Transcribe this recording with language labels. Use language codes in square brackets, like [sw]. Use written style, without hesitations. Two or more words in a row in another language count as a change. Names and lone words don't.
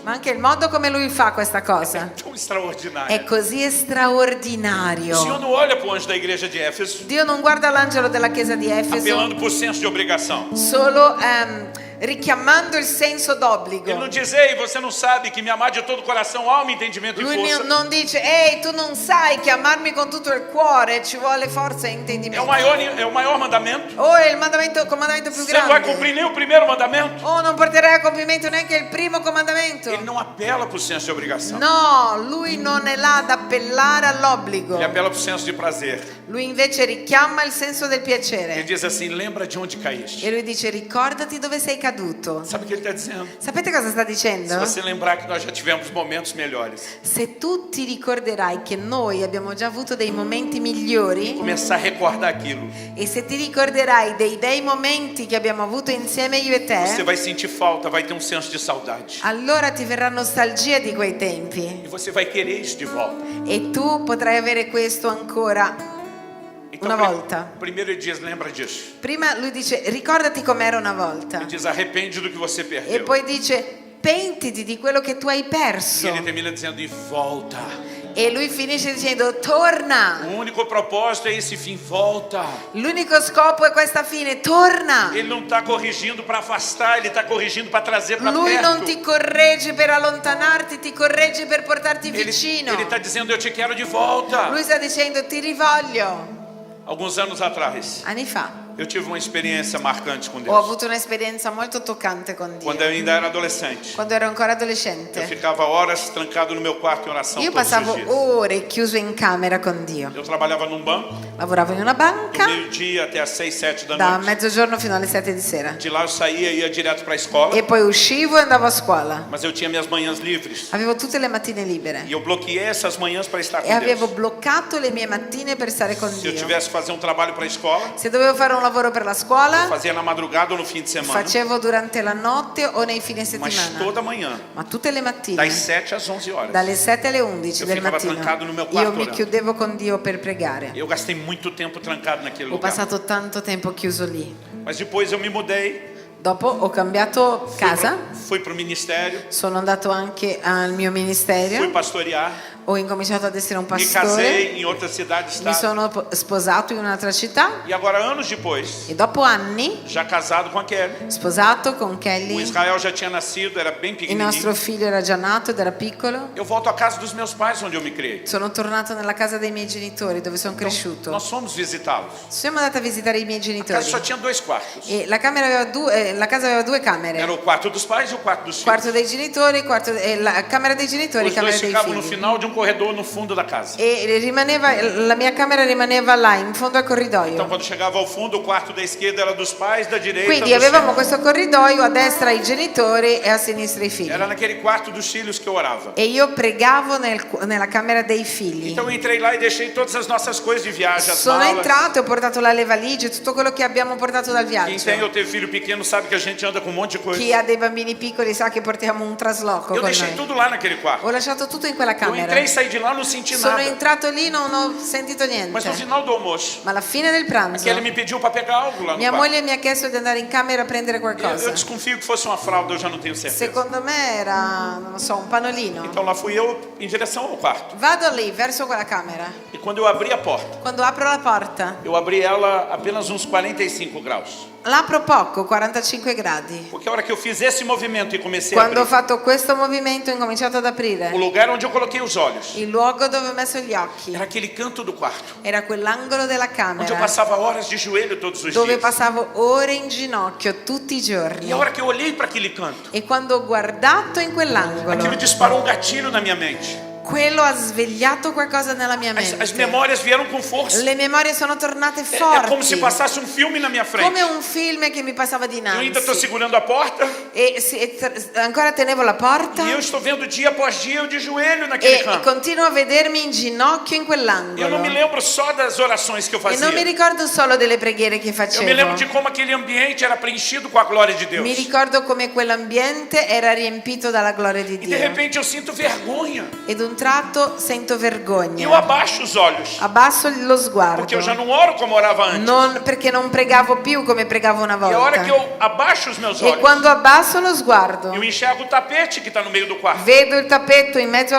[it] Ma anche il modo come lui fa questa cosa [pt] é tão extraordinária. [it] è così [pt] O Senhor [it] straordinario. [pt] não olha para o anjo da igreja de Éfeso [it] Dio non guarda l'angelo della chiesa di Efeso [pt] apelando por senso de obrigação. [it] solo richiamando il senso [pt] Ele não [it] d'obbligo. [pt] diz: ei, você não sabe que me amar de todo o coração, alma, entendimento e [it] Lui [pt] força. [it] non dice ehi tu non sai che amarmi con tutto il cuore ci vuole forza e [pt] É [it] intendimento. [pt] o maior mandamento. [it] O è il comandamento più [pt] Você não vai [it] grande. [pt] cumprir nem o primeiro mandamento. [it] O non porterai a compimento neanche il primo comandamento. [pt] Ele não apela para o senso de obrigação. [it] No, lui non è là ad appellare all'obbligo. [pt] Ele apela para o senso de prazer. [it] Lui invece richiama il senso del [pt] Ele [it] piacere. [pt] diz assim: lembra de onde caíste. [it] E lui dice ricordati dove sei caduto. [pt] Sabe o que ele está dizendo? [it] Sapete cosa sta [pt] Se [it] dicendo? [pt] você lembrar que nós já tivemos momentos melhores, [it] Se tu ti ricorderai che noi abbiamo già avuto dei momenti migliori [pt] começar a recordar aquilo, [it] e se ti ricorderai dei bei momenti che abbiamo avuto insieme io e [pt] você [it] te, [pt] vai sentir falta, vai ter um senso de saudade. [it] allora ti verrà nostalgia di quei tempi [pt] E você vai querer isso de volta. [it] e tu potrai avere questo ancora. [pt] Então, [it] Una volta. [pt] primeiro ele diz: lembra disso. [it] Prima lui dice ricordati com'era una volta [pt] Ele diz: arrepende do que você [it] e [pt] perdeu. [it] poi dice pentiti di quello che tu hai [pt] E [it] perso [pt] ele termina dizendo: [it] e volta. e lui finisce dicendo torna. [pt] O único propósito é esse fim: volta. [it] L'unico scopo è questa fine, torna. [pt] Ele não está corrigindo para afastar, ele está corrigindo para trazer para [it] Lui non [pt] perto. [it] ti corregge per allontanarti, ti corregge per portarti [pt] Ele [it] vicino. [pt] está dizendo: eu te quero de volta. [it] Lui sta dicendo ti rivoglio. [pt] Alguns anos atrás, [it] Anni fa [pt] eu tive uma experiência marcante com [it] ho [pt] Deus. [it] avuto un'esperienza molto toccante con [pt] Quando [it] Dio. [pt] eu ainda era adolescente, [it] Quando ero ancora [pt] eu [it] adolescente, [pt] ficava horas trancado no meu quarto em oração [it] io [pt] todos os [it] passavo [pt] dias. [it] ore chiuso in camera con Dio. [pt] Eu trabalhava num banco, [it] Lavoravo in una [pt] do [it] banca [pt] meio-dia até às 6, 7 da [it] da [pt] noite. [it] mezzogiorno fino alle 7 di sera. [pt] De lá eu saía e ia direto para a escola, [it] E poi uscivo e andavo a scuola. [pt] mas eu tinha minhas manhãs livres. [it] Avevo tutte le mattine libere [pt] E eu bloqueei essas manhãs para estar [it] e [pt] com [it] avevo [pt] Deus. [it] bloccato le mie mattine per stare con [pt] Se eu [it] Dio. [pt] tivesse que fazer um trabalho para a escola, [it] Se dovevo fare un lavoro per la scuola, [pt] fazia na madrugada ou no fim de semana. [it] facevo durante la notte o nei fine [pt] Mas [it] settimana. [pt] toda manhã, [it] Ma tutte le mattine, [pt] das 7 às 11 horas. [it] dalle 7 alle 11 [pt] Eu [it] del [pt] ficava [it] mattino, [pt] trancado no meu [it] io [pt] quarto [it] mi [pt] orando. [it] chiudevo con Dio per pregare. [pt] Eu gastei muito tempo trancado naquele [it] Ho [pt] lugar. [it] passato tanto tempo chiuso lì. [pt] Mas depois eu me mudei, [it] Dopo ho cambiato casa, [pt] fui para o ministério, [it] sono andato anche al mio [pt] fui [it] ministero, [pt] pastorear. [it] Ho incominciato ad essere un [pt] me [it] pastore, [pt] casei em outra cidade, [it] mi [pt] estado. [it] sono sposato in un'altra città [pt] E agora, anos depois, [it] e dopo anni, [pt] já casado com a Kelly, [it] sposato con [pt] o [it] Kelly, [pt] Israel já tinha nascido, era bem [it] il nostro [pt] pequenininho. [it] figlio era già nato ed era piccolo. [pt] Eu volto à casa dos meus pais, onde eu me criei. [it] Sono tornato nella casa dei miei genitori dove sono cresciuto. [pt] Nós fomos visitá-los. [it] Siamo andati a visitare i miei [pt] A casa [it] genitori [pt] só tinha 2 quartos. [it] e la casa aveva due camere. [pt] Era o quarto dos pais e o quarto dos [it] Quarto [pt] filhos. [it] dei genitori, la camera dei genitori, [pt] Os [it] camera [pt] dois [it] dei [pt] ficavam no [it] figli. [pt] final de um corredor no fundo da casa. [it] E la mia camera rimaneva là, in fondo al [pt] Então, [it] corridoio. [pt] quando chegava ao fundo, o quarto da esquerda era dos pais, da direita [it] Quindi [pt] dos [it] avevamo [pt] filhos. [it] questo corridoio, a destra i genitori e a sinistra i figli. [pt] Era naquele quarto dos filhos que eu orava. [it] E io pregavo nella camera dei figli. [pt] Então eu entrei lá e deixei todas as nossas coisas de viagem, as [it] Sono [pt] malas. [it] entrato e ho portato la valigie, tutto quello che abbiamo portato dal [pt] Quem tem [it] viaggio. [pt] ou teve filho pequeno sabe que a gente anda com um monte de coisa. [it] Chi ha dei bambini piccoli sa che portiamo un trasloco [pt] Eu [it] con [pt] deixei [it] noi. [pt] tudo lá naquele quarto. [it] Ho lasciato tutto in quella [pt] Eu [it] camera. [pt] entrei e saí de lá, não senti [it] Sono [pt] nada. [it] entrato lì, non ho sentito [pt] Mas no [it] niente. [pt] final do almoço, [it] Ma alla fine del pranzo, [pt] Kelly me pediu para pegar algo lá no [it] mia [pt] quarto. [it] moglie mi ha chiesto di andare in camera a prendere [pt] Eu [it] qualcosa. [pt] desconfio que fosse uma fralda, eu já não tenho certeza. [it] Secondo me era, non lo so, un panolino. [pt] Então lá fui eu em direção ao quarto. [it] Vado lì, verso quella camera. [pt] E quando eu abri a porta, [it] Quando apro la porta, [pt] eu abri ela apenas uns 45 graus. [it] l'apro poco, 45 gradi. [pt] Porque a hora que eu fiz esse movimento e comecei a [it] Quando ho [pt] abrir, [it] fatto questo movimento ho incominciato ad [pt] o [it] aprire. [pt] lugar onde eu coloquei os olhos [it] Il luogo dove ho messo gli occhi [pt] era aquele canto do quarto, [it] era quell'angolo della [pt] onde eu [it] camera [pt] passava horas de joelho todos os [it] dove [pt] dias. [it] passavo ore in ginocchio tutti i giorni. [pt] E a hora que eu olhei para aquele canto, [it] E quando ho guardato in [pt] aquilo [it] quell'angolo, [pt] disparou um gatilho na minha mente. [it] quello ha svegliato qualcosa nella mia [pt] As [it] mente. [pt] memórias vieram com força. [it] Le memorie sono tornate [pt] É como se [it] forti, [pt] passasse um filme na minha frente. [it] come un film che mi passava [pt] Eu ainda estou [it] dinanzi. [pt] segurando a porta [it] Ancora tenevo la porta [pt] e eu estou vendo dia após dia eu de joelho naquele [it] e [pt] canto. [it] continuo a vedermi in ginocchio in [pt] Eu [it] quell'angolo. [pt] não me lembro só das orações que eu [it] E non mi [pt] fazia. [it] ricordo solo delle preghiere che [pt] Eu me lembro de [it] facevo. [pt] como aquele ambiente era preenchido com a glória de Deus. [it] Mi ricordo come quell'ambiente era riempito dalla gloria di [pt] E de [it] Dio. [pt] repente eu sinto vergonha. [it] Ed un tratto sento [pt] E eu [it] vergogna. [pt] abaixo os olhos. [it] Abbasso lo sguardo. [pt] Porque eu já não oro como orava antes. [it] Perché non pregavo più come pregavo una [pt] E a hora [it] volta. [pt] que eu abaixo os meus [it] E [pt] olhos, [it] quando abbasso lo sguardo, [pt] eu enxergo o tapete que está no meio do quarto. [it] vedo il tappeto in mezzo alla